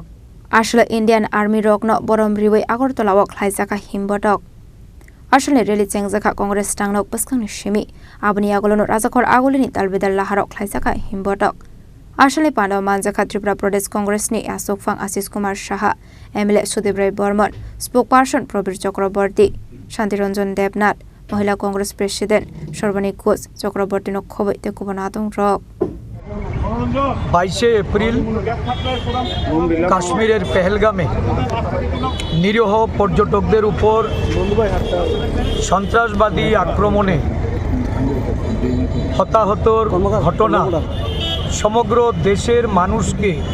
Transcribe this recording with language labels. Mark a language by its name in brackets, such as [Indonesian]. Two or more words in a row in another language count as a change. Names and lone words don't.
[Kok Borok] Ashle Indian Army rokno borom riwai Agartala wak khlaijaka himbotok Ashle rally chengjaka Congress tangnok paskang shimi abni agolono Rajakhar Agulini talbedar laharok khlaijaka himbotok Ashle Pano Manjaka Tripura Pradesh Congress ni Achokphang Ashish Kumar Shaha MLA Sudhirai Bormon spokesperson Probir Chakraborty Shantiranjan Debnath Mahila Congress President Sharbani Ghosh Chakraborty no khoboite kubonatong rok [Bangla] 22 এপ্রিল কাশ্মীরের পেহেলগামে নিরীহ পর্যটকদের উপর সন্ত্রাসবাদী আক্রমণে হতাহতর ঘটনা সমগ্র দেশের মানুষকে